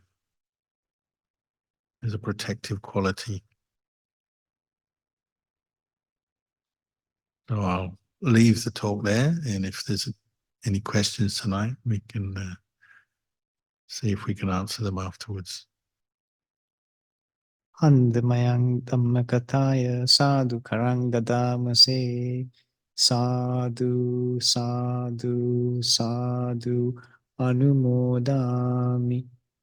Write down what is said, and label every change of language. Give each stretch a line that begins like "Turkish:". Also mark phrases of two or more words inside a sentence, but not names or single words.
English: There's a protective quality. So I'll leave the talk there, and if there's any questions tonight, we can see if we can answer them afterwards.
Pali: Andamayang Dhammakataya Sadhu Karang Dadamase Sadhu Sadhu Sadhu Anumodami